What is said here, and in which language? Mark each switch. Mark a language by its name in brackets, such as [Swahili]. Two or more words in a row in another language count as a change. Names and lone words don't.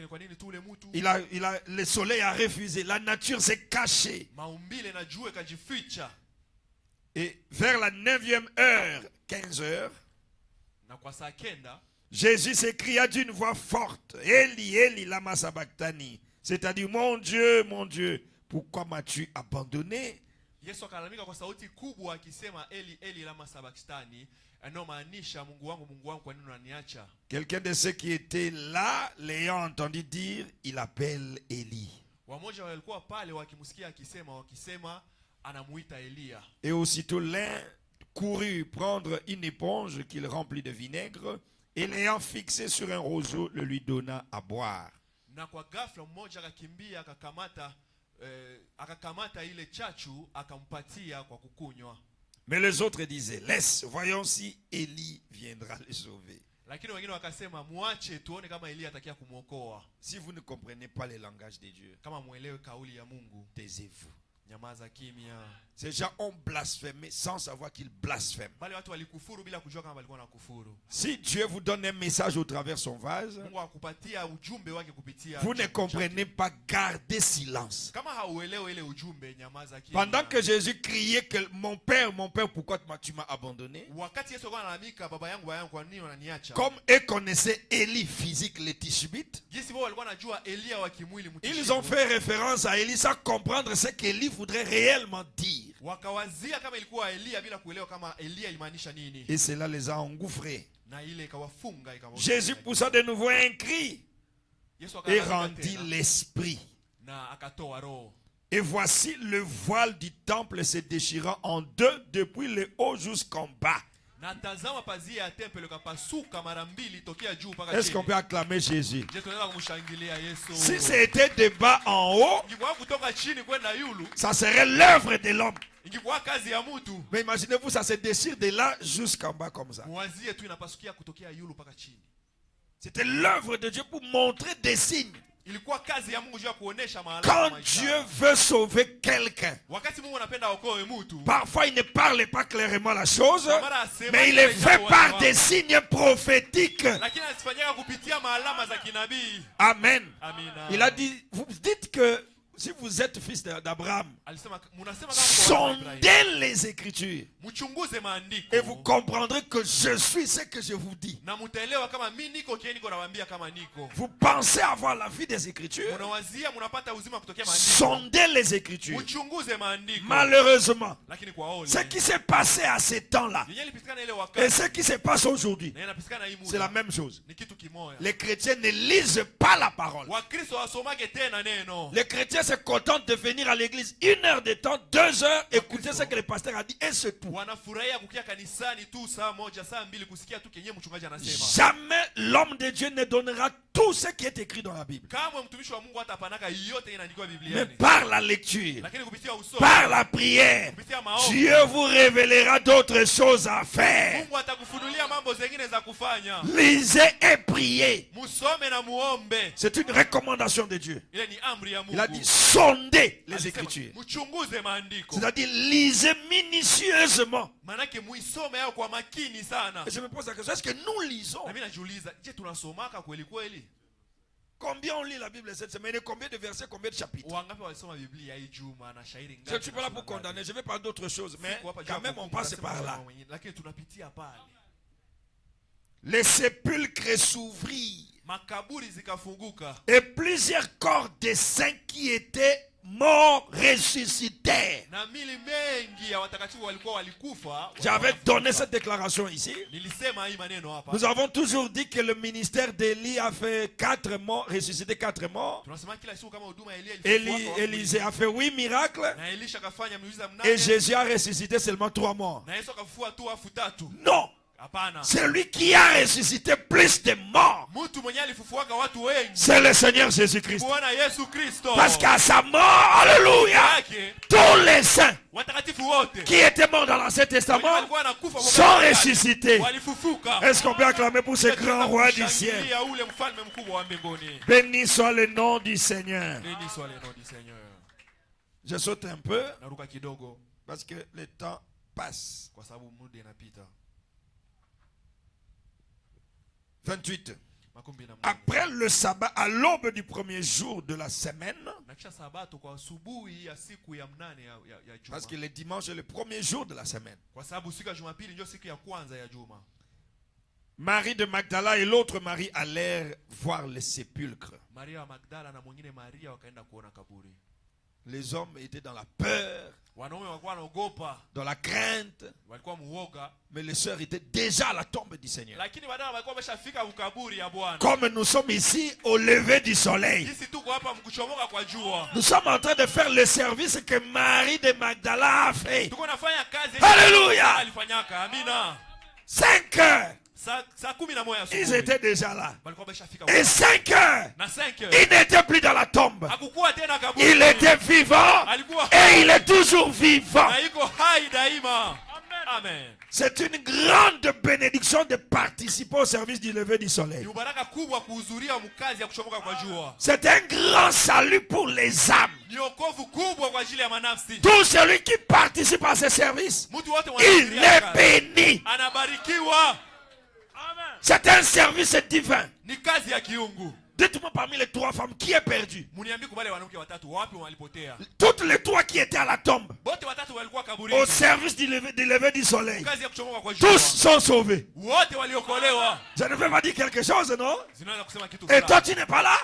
[French] Le soleil a refusé, la nature s'est cachée. Et vers la 9e heure, 15 heures, Jésus s'écria d'une voix forte: [Aramaic] אלי אלי למה שבקתני. [French] C'est-à-dire: mon Dieu, pourquoi m'as-tu abandonné? [Swahili] Yesu akalalamika kwa sauti kubwa akisema [Aramaic] אלי אלי למה שבקתני, [Swahili] anamaanisha Mungu wangu kwa nini unaniacha? [French] Quelqu'un de ceux qui étaient là l'ayant entendu dire, il appelle Eli. [Swahili] Wamoja walikuwa pale wakimsikia wakisema anamuita Elia. [French] Et aussitôt l'un courut prendre une éponge qu'il remplit de vinaigre et l'ayant fixé sur un roseau, le lui donna à boire. [Swahili] Na kwa ghafla mmoja akakimbia akakamata ile chachu akampatia kwa kukunywa. [French] Mais les autres disaient: Laisse, voyons si Élie viendra le sauver. [Swahili] Lakini wengine wakasema muache tuone kama Elia atakia kumuokoa. [French] Si vous ne comprenez pas le langage de Dieu, [Swahili] kama muelewe kauli ya Mungu, [French] taisez-vous. [Swahili] Nyamaza kimya. [French] Ces gens ont blasphémé sans savoir qu'ils blasphèment. [Swahili] Bali watu walikufuru bila kujua kama walikuwa wanakufuru. [French] Si Dieu vous donne un message au travers son vase, [Swahili] Mungu akupatia ujumbe wake kupitia, [French] vous ne comprenez pas, gardez silence. [Swahili] Kama hauelewi ile ujumbe, nyamaza kimya. [French] Pendant que Jésus criait que mon père, pourquoi tu m'as abandonné? [Swahili] Wakati Yesu analalamika, baba yangu kwa nini unaniacha? [French] Comme eux connaissaient Élie physique, les Tishbites, [Swahili] jinsi wao walikuwa wanajua Elia wa kimwili mtishbi, [French] ils ont fait référence à Élie sans comprendre ce qu'Élie voudrait réellement dire. [Swahili] Wakawazia kama ilikuwa Elia bila kuelewa kama Elia imaanisha nini. [French] Et cela les a engouffrés. [Swahili] Na ile ikawafunga [French] Jésus poussa de nouveau un cri et rendit l'esprit. [Swahili] Na akatoa roho. [French] Et voici le voile du temple se déchirant en deux depuis le haut jusqu'en bas. Est-ce qu'on peut acclamer Jésus? Si c'était de bas en haut, ça serait l'œuvre de l'homme. Mais imaginez-vous, ça se déchire de là jusqu'en bas comme ça. C'était l'œuvre de Dieu pour montrer des signes. [Swahili] Ilikuwa kazi ya Mungu juu ya kuonesha maana. [French] Quand Dieu veut sauver quelqu'un, [Swahili] Wakati Mungu anapenda aokoe mtu, [French] parfois il ne parle pas clairement la chose, mais il est fait par des signes prophétiques. [Swahili] lakini asifanyika kupitia maalama za kinabii. Amen. Amina. [French] Il a dit, vous dites que si vous êtes fils d'Abraham, [Swahili] Alisema munasema kama [French] sondez les Écritures [Swahili] mchunguze maandiko [French] et vous comprendrez que je suis ce que je vous dis. [Swahili] na mtaelewa kama mimi niko kieni niko nawaambia kama niko. [French] Vous pensez avoir la vie des Écritures? [Swahili] Munawazia mnapata uzima kutokea maandiko. [French] Sondez les Écritures. [Swahili] Mchunguze maandiko. [French] Malheureusement, [Swahili] Lakini kwa ole. [French] ce qui s'est passé à ces temps-là [Swahili] Yenye ilipitikana ile [French] et [Swahili] wakati. [French] ce qui se passe aujourd'hui, [Swahili] Na inapitikana hii muda. [French] c'est la même chose. [Swahili] Ni kitu kimoja. [French] Les chrétiens ne lisent pas la parole. [Swahili] Wakristo wasomage tena neno. [French] Les chrétiens se contentent de venir à l'église 1 heure de temps, 2 heures, écouter ce que le pasteur a dit et c'est tout. [Swahili] Wanafurahia kukia kanisani tu saa moja saa mbili kusikia tu kenye mchungaji anasema. [French] Jamais l'homme de Dieu ne donnera tout ce qui est écrit dans la Bible. [Swahili] Kama mtumishi wa Mungu hata panaka yote inaandikwa [French] Mais [Swahili] Biblia. [French] par la lecture, [Swahili] Lakini kupitia usomi, [French] par la prière, [Swahili] kupitia maombi, [French] Dieu vous révélera d'autres choses à faire. [Swahili] Mungu atakufunulia mambo zingine za kufanya. [French] Lisez et priez. [Swahili] Musome na muombe. [French] C'est une recommandation de Dieu. [Swahili] Ile ni amri ya Mungu. [French] Il a dit sondez les [Swahili] Alisema, [French] Écritures. [Swahili] mchunguze maandiko. [French] C'est-à-dire lisez minutieusement. [Swahili] Manake muisome yao kwa makini sana. [French] Et je me pose la question, est-ce que nous lisons? [Swahili] Na mimi najiuliza, je, tunasomaka kweli kweli? [French] Combien on lit la Bible cette semaine? Combien de versets, combien de chapitres? [Swahili] Wangapi walisoma Biblia hii juma na shairi [French] Je [Swahili] ngapi? [French] ne suis pas là pour condamner, je vais parler d'autres choses, mais [Swahili] Siku hapa [French] quand même on passe [Swahili] tunasema [French] par là. [Swahili] mambo mengine, lakini tunapitia pale. [French] Les sépulcres s'ouvrirent [Swahili] Makaburi zikafunguka [French] et plusieurs corps des saints qui étaient morts ressuscitèrent. [Swahili] na mili mengi ya watakatifu walikufa. [French] J'avais donné cette déclaration ici. [Swahili] Nilisema hii maneno hapa. [French] Nous avons toujours dit que le ministère d'Élie a fait 4 morts, ressuscité 4 morts. [Swahili] Tunasema kila siku kama huduma ya Elia [French] Élisée a fait 8 miracles. [Swahili] na Elisha kafanya miujiza [French] Et [Swahili] mnane [French] Jésus a ressuscité seulement 3 morts. [Swahili] na Yesu akafufua tu wafu tatu. [French] Non, [Swahili] Hapana. [French] c'est lui qui a ressuscité plus de morts. [Swahili] Mtu mwenye alifufuaka watu wengi. [French] C'est le Seigneur Jésus-Christ. [Swahili] Bwana Yesu Kristo. [French] Parce qu'à sa mort, alléluia, [Swahili] yake [French] tous les saints [Swahili] watakatifu wote [French] qui étaient morts dans l'Ancien Testament [Swahili] walikuwa wanakufa kwa [French] sont [Swahili] wakati [French] ressuscités. [Swahili] walifufuka. [French] Est-ce qu'on peut acclamer pour ce grand roi du ciel? [Swahili] Kushangilia ule mfalme mkubwa wa mbinguni. [French] Béni soit le nom du Seigneur. Béni soit le nom du Seigneur. Je saute un peu [Swahili] Naruka kidogo [French] parce que le temps passe. [Swahili] kwa sababu muda inapita. 28. Makumi na moja. [French] Après le sabbat, à l'aube du premier jour de la semaine, [Swahili] Na kisha sabato kwa asubuhi ya siku ya mnane ya juma. [French] parce que le dimanche est le premier jour de la semaine, [Swahili] Kwa sababu siku ya Jumapili ndio siku ya kwanza ya juma. [French] Marie de Magdala et l'autre Marie allèrent voir le sépulcre. [Swahili] Maria wa Magdala na mwingine Maria wakaenda kuona kaburi. [French] Les hommes étaient dans la peur, [Swahili] Wanaume walikuwa wanaogopa, [French] dans la crainte, [Swahili] walikuwa muoga, [French] mais les sœurs étaient déjà à la tombe du Seigneur. [Swahili] lakini wadada walikuwa wameshafika ukaburi ya Bwana. [French] Comme nous sommes ici au lever du soleil, [Swahili] Sisi tuko hapa mkuchomoka kwa jua. [French] nous sommes en train de faire le service que Marie de Magdala a fait. [Swahili] Tuko nafanya kazi Alléluia. alifanyaka. Amina. [French] 5 heures, [Swahili] Saa 11 [French] ils [Swahili] asubuhi. [French] étaient déjà là. [Swahili] Walikuwa wameshafika. [French] Et 5 heures, [Swahili] Na 5 [French] il n'était plus dans la tombe. [Swahili] hakukuwa tena kaburi. [French] Il était vivant [Swahili] Alikuwa [French] et il est toujours vivant. [Swahili] na iko hai daima. [French] Amen. C'est une grande bénédiction de participer au service du lever du [Swahili] Ni [French] soleil. [Swahili] ubaraka kubwa kuhudhuria mkazi ya kuchomoka kwa jua. [French] C'est un grand salut pour les âmes. [Swahili] Ni wokovu kubwa kwa ajili ya manafsi. [French] Tout celui qui participe à ce service, [Swahili] Mtu wote [French] il [Swahili] wanahudhuria [French] est [Swahili] kazi. [French] béni. [Swahili] Anabarikiwa. [French] C'est un service divin. [Swahili] Ni kazi ya kiungu. [French] Dites-moi parmi les 3 femmes qui est perdu. [Swahili] Muniambie kwa wale wanawake watatu wapi walipotea. [French] Toutes les 3 qui étaient à la tombe, [Swahili] Wote watatu walikuwa kaburi. [French] au service du lever du soleil, [Swahili] Kazi ya kuchomoka kwa jua. [French] tous sont sauvés. [Swahili] Wote waliokolewa. [French] Je ne vais pas dire quelque chose, non? [Swahili] Zinaweza kusema kitu [French] Et [Swahili] fulani. [French] toi, tu n'es pas là?